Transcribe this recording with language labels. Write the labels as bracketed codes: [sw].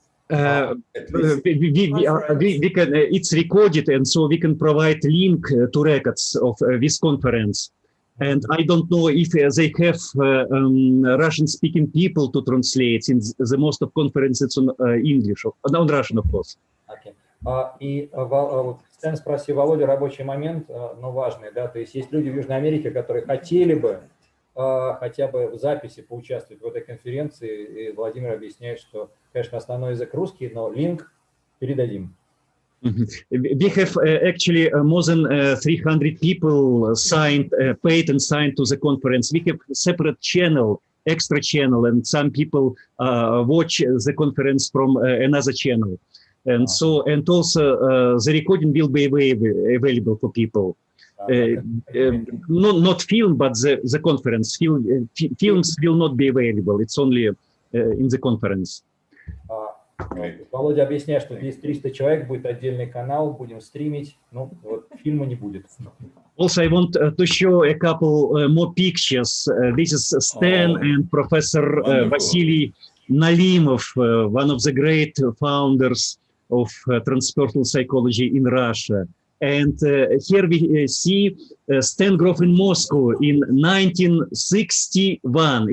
[en] We can, it's recorded, and so we can provide link to records of this conference. And I don't know if they have Russian-speaking people to translate, since the most of conferences on English, on Russian, of course. Okay. [ru] И Стэн спросил Володю рабочий момент, но важный, да, то есть есть люди в Южной Америке, которые хотели бы хотя бы в записи поучаствовать в этой конференции, и Владимир объясняет, что, конечно, основной язык русский, но линк передадим. [en] We have actually more than 300 people signed, paid and signed to the conference. We have a separate channel, extra channel, and some people watch the conference from another channel. And so, and also the recording will be available for people. Not film, but the conference. Films will not be available. It's only in the conference. [ru] Володя объясняет, что здесь 300 человек, будет отдельный канал, будем стримить, но вот фильма не будет. [en] Also, I want to show a couple more pictures. This is Stan and Professor Vasily Nalimov, one of the great founders of transpersonal psychology in Russia. And here we see Stan Grof in Moscow in 1961.